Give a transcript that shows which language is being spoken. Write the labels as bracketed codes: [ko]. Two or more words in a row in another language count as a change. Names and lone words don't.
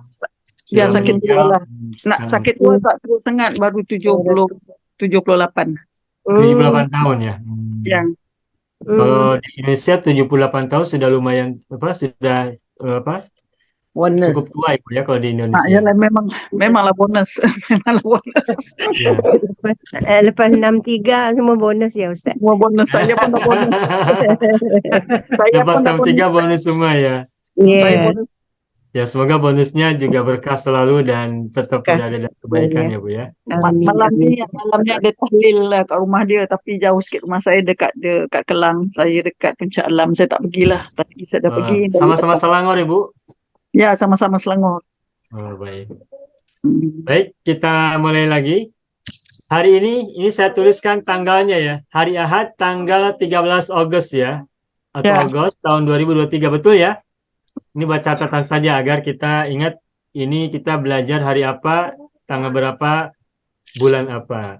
[ms] Ya, sudah sakit meninggal. tua lah. Nak sakit tua tak terus sangat, baru 78. 78 tahun ya. Yang [id] Kalau di Indonesia 78 tahun sudah lumayan sudah Bonus. cukup tua Ibu ya kalau di Nah, Indonesia. [ms] yalah, memanglah bonus. Memanglah bonus. Ya. Lepas 63 semua bonus ya Ustaz. Semua bonus. Saya pun dah bonus. Saya Lepas pun dah 63 bonus semua ya. Saya Ya. bonus. [id] Ya, semoga bonusnya juga berkah selalu dan tetap tidak ada kebaikan ya Bu ya. [ms] Malamnya ada tahlil lah kat rumah dia, tapi jauh sikit rumah saya, dekat Kelang. Saya dekat Puncak Alam. Saya tak pergilah. Tadi saya dah pergi. [id] Sama-sama Selangor Ibu. [ms] Ya, sama-sama Selangor. [id] Oh, baik. Baik, kita mulai lagi. Hari ini saya tuliskan tanggalnya ya. Hari Ahad tanggal 13 Agustus ya. Atau Ya. Agustus tahun 2023, betul ya? Ini buat catatan saja agar kita ingat ini kita belajar hari apa, tanggal berapa, bulan apa.